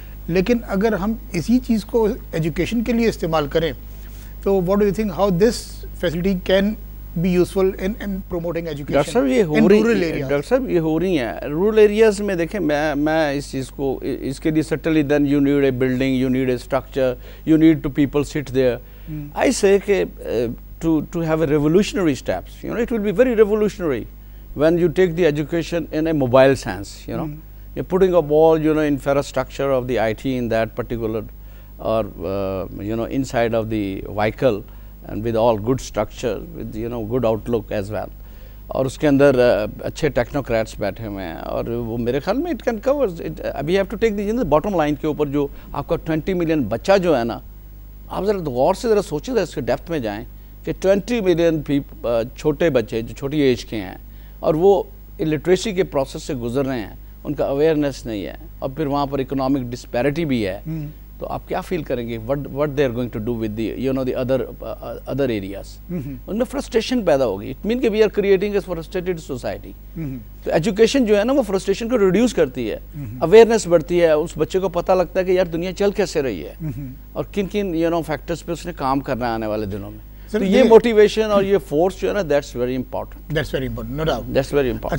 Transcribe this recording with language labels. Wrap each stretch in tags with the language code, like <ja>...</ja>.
<ur>لیکن اگر ہم اسی چیز کو ایجوکیشن کے لیے استعمال کریں تو</ur> <en>What do you think how this facility can be useful in promoting education?</en> <ur>Doctor صاحب یہ ہو رہی ہیں رورل ایریاز میں. دیکھیں میں اس چیز کو اس کے لیے</ur> <en>Subtly then you need a building, you need a structure, you need to people sit there. I say to have a revolutionary steps, it will be very revolutionary when you take the education in a mobile sense, you're putting up all, infrastructure of the IT in that particular or, inside of the vehicle and with all good structure, with, good outlook as well.</en> <ur>اور اس کے اندر اچھے technocrats بیٹھے ہوئے ہیں اور وہ میرے خیال میں</ur> <en>It can cover. We have to take the bottom line</en> <ur>کے اوپر جو آپ کا 20 ملین بچہ جو ہے نا, آپ ذرا غور سے ذرا سوچیں, اس کے ڈیپتھ میں جائیں کہ 20 ملین چھوٹے بچے جو چھوٹی ایج کے ہیں اور وہ الٹریسی کے پروسیس سے گزر رہے ہیں, ان کا اویئرنیس نہیں ہے, اور پھر وہاں پر اکنامک ڈسپیرٹی بھی ہے, تو آپ کیا فیل کریں گے</ur> <en>what they are going to do with the other areas.</en> <ur>ان میں فرسٹریشن پیدا ہوگی.</ur> <en>It mean کہ we are creating a frustrated society.</en> <ur>تو ایجوکیشن جو ہے نا وہ فرسٹریشن کو ریڈیوس کرتی ہے, اویئرنیس بڑھتی ہے, اس بچے کو پتہ لگتا ہے کہ یار دنیا چل کیسے رہی ہے اور کن کن فیکٹرز پہ اس نے کام کرنا ہے آنے والے دنوں میں. تو یہ موٹیویشن اور یہ فورس جو ہے نا</ur> <en>That's very important. No doubt that's very important.</en>